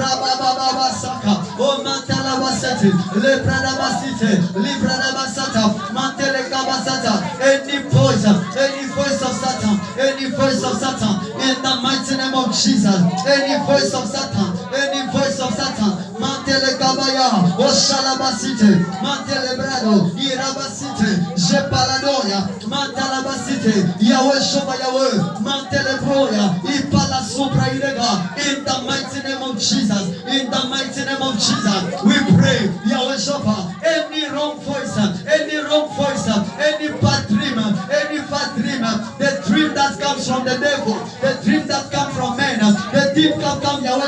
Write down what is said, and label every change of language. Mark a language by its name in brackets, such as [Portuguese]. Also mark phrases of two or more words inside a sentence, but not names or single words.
[English] Oh, Rabba Baba authority. Any voice of Satan, any voice of Satan, in the mighty name of Jesus, any voice of Satan, any voice of Satan, Mantele Kabaya, Oshalabasite, Mantele Brado, Irabasite, Jepaladoya, Mantalabasite, Yahweh Shoba Yahweh, Mantele Broya, Ipala Supra Irega, in the mighty name of Jesus, in the mighty name of Jesus, we pray, Yahweh Shoba, any wrong voice, any bad dream, the dream that comes from the devil, the dream that comes from men, the dream that comes Yahweh